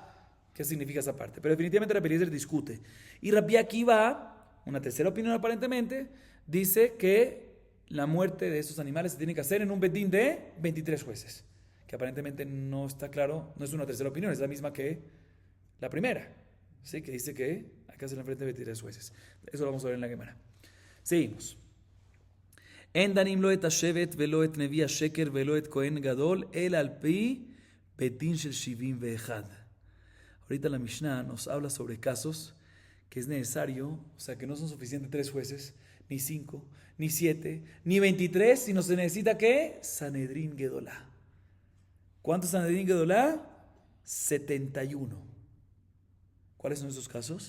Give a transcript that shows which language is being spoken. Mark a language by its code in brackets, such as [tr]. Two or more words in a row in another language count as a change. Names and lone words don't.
[es] ¿Qué significa esa parte? Pero definitivamente Rabbi Eliezer discute. Y Rabbi Akiva, una tercera opinión aparentemente, dice que la muerte de esos animales se tiene que hacer en un betín de 23 jueces. Que aparentemente no está claro, no es una tercera opinión, es la misma que la primera. ¿Sí? Que dice que hay que hacerlo en frente de 23 jueces. Eso lo vamos a ver en la Gemara. Seguimos. [he] אין דנין לא את השבט ולא את נביא השקר ולא את כהן גדול אלא על פי בית דין של שבעים ואחד. [es] Ahorita la Mishnah nos habla sobre casos que es necesario, o sea, que no son suficientes 3 jueces, ni 5, ni 7, ni 23, sino se necesita ¿qué? [he] סנהדרין גדולה. [es] ¿Cuántos [he] סנהדרין גדולה? [es] 71. ¿Cuáles son esos casos?